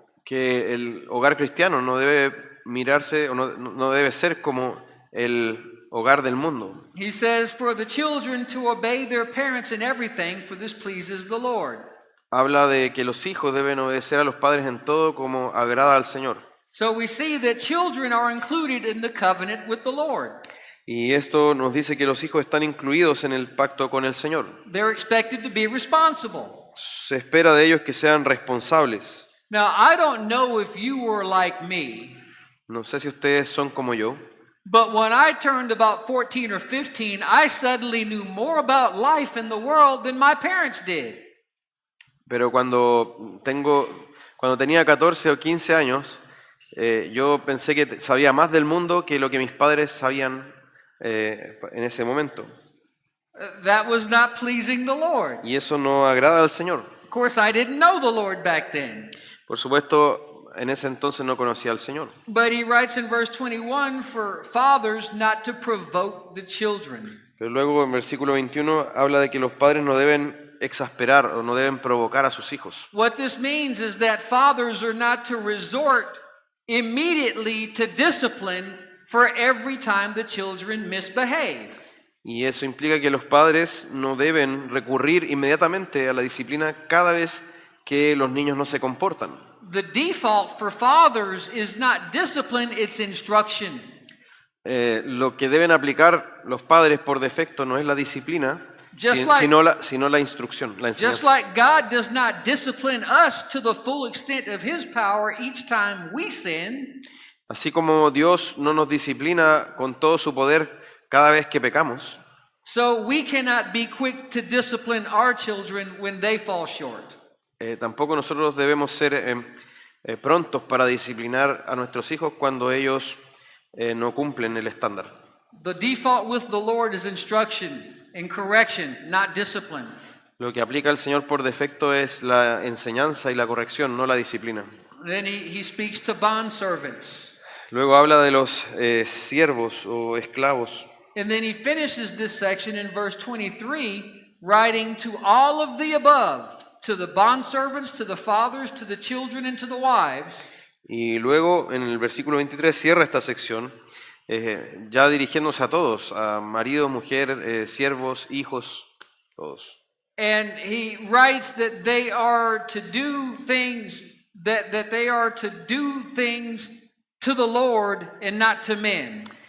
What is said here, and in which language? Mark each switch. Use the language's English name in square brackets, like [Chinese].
[Spanish] Que el hogar cristiano no debe mirarse o no debe ser como el hogar del mundo. [English] He says, for the children to obey their parents in everything, for this pleases the Lord. [Spanish] Habla de que los hijos deben obedecer a los padres en todo como agrada al Señor. [English] So we see that children are included in the covenant with the Lord. [Spanish] Y esto nos dice que los hijos están incluidos en el pacto con el Señor. [English] They're expected to be responsible. [Spanish] Se espera de ellos que sean responsables. [English] Now, I don't know if you were like me, [Spanish] No sé si ustedes son como yo, [English] but when I turned about 14 or 15, I suddenly knew more about life in the world than my parents did. [Spanish] pero cuando tenía 14 o 15 años, yo pensé que sabía más del mundo que lo que mis padres sabían en ese momento. [English] That was not pleasing the Lord. [Spanish] Y eso no agrada al Señor. [English] Of course, I didn't know the Lord back then. [Spanish] Por supuesto, en ese entonces no conocía al Señor. [English] But he writes in verse 21 for fathers not to provoke the children. [Spanish] Pero luego en versículo 21 habla de que los padres no deben exasperar o no deben provocar a sus hijos. [English] What this means is that fathers are not to resort immediately to discipline for every time the children misbehave. [Spanish] Y eso implica que los padres no deben recurrir inmediatamente a la disciplina cada vez que los niños no se comportan. [English] The default for fathers is not discipline, it's instruction. [Spanish] Lo que deben aplicar los padres por defecto no es la disciplina, sino la instrucción, la [English] Just [Spanish] enseñanza. [English] like God does not discipline us to the full extent of His power each time we sin, [Spanish] Así como Dios no nos disciplina con todo su poder cada vez que pecamos, [English] so we cannot be quick to discipline our children when they fall short. [Spanish] tampoco nosotros debemos ser prontos para disciplinar a nuestros hijos cuando ellos no cumplen el estándar. [English] The default with the Lord is instruction and correction, not discipline. [Spanish] Lo que aplica el Señor por defecto es la enseñanza y la corrección, no la disciplina. [English] Then he speaks to bondservants. [Spanish] Luego habla de los siervos o esclavos. [English] And then he finishes this section in verse 23, writing to all of the above, to the bondservants, to the fathers, to the children, and to the wives. [Spanish] Y luego en el versículo 23 cierra esta sección, ya dirigiéndose a todos, a marido, mujer, siervos, hijos, todos. [English] And he writes that they are to do things, that they are to do things to the Lord and not to men.